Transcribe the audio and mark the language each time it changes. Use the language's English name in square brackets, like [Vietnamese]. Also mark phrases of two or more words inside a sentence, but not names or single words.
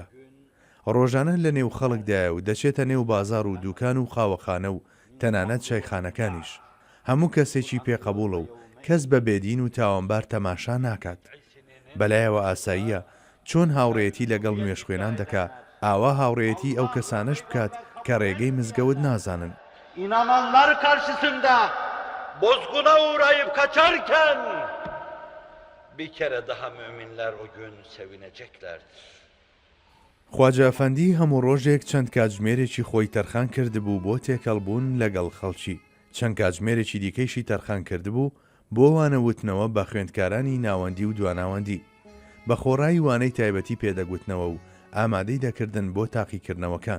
[Central Kurdish] ڕۆژانە لە نێو خەڵکدایە و دەچێتە نێو بازار و دوکان و خاوەخانە و تەنانەت چایخانەکانیش. هەموو کەسێکی پێقەبوڵە و کەس بە بێدین و تاوانبار تەماشا ناکات. بەلایەوە ئاساییە چۆن هاوڕێتی لەگەڵ نوێشخوێنان دەکا، ئاوا هاوڕێتی ئەو کەسانش بکات کە ڕێگەی مزگەوت نازانن. [Turkish] İnananlar karşısında bozguna uğrayıp kaçarken bir kere daha müminler o gün sevineceklerdir. [Central Kurdish] خواجە ئەفەندی هەموو ڕۆژێک چەند کاتژمێرێکی خۆی تەرخان کردبوو بۆ تێکەڵبوون لەگەڵ خەڵکی، چەند کاتژمێرێکی دیکەیشی تەرخان کردبوو بۆ وانەوتنەوە بە خوێندکارانی ناوەندی و دواناوەندی، بە خۆڕایی وانەی تایبەتی پێدەگوتنەوە و ئامادەی دەکردن بۆ تاقیکردنەوەکان.